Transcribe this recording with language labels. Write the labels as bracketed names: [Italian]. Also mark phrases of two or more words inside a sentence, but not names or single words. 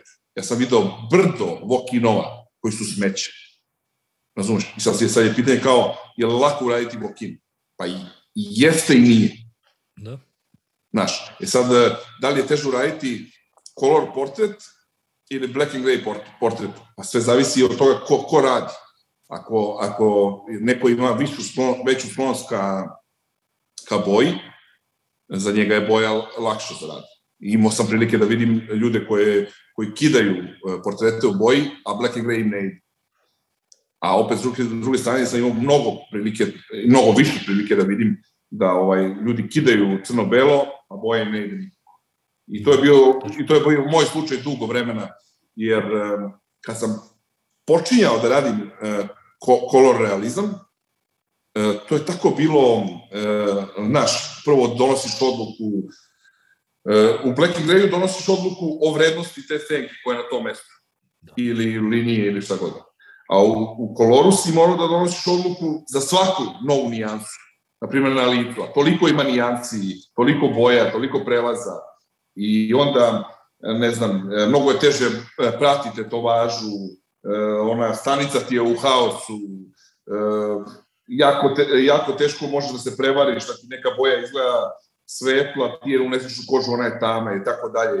[Serbian] Ja sam video brdo vokinova koji su smeće. Razumeš? I sad je pitanje kao, je li lako uraditi vokin? Pa i jeste i nije. Da. Znaš, sad, da li je teže uraditi color portret ili [English] black and grey [Serbian] portret? Pa sve zavisi od toga ko radi. Ako neko ima veću sklonost ka boji, za njega je boja lakša za rad. Imao sam prilike da vidim ljude koji kidaju portrete u boji, a [English] black and grey [Serbian] im ne ide. A opet, s druge strane, sam imao mnogo više prilike da vidim da ljudi kidaju crno-belo, a boja im ne ide nikako. I to je bio moj slučaj dugo vremena, jer kad sam počinjao da radim color realizam, to je tako bilo, znaš, prvo donosiš odluku, u [English] black and greyu [Serbian] donosiš odluku o vrednosti te senke koja je na tom mestu, ili linije, ili šta god. A u koloru si morao da donosiš odluku za svaku novu nijansu, naprimjer na licu, a toliko ima nijansi, toliko boja, toliko prelaza, i onda, ne znam, mnogo je teže pratiti tetovažu, ona stanica ti je u haosu, jako teško možeš da se prevariš, da ti neka boja izgleda svetla, ti je uneseš u kožu, ona je tama i tako dalje.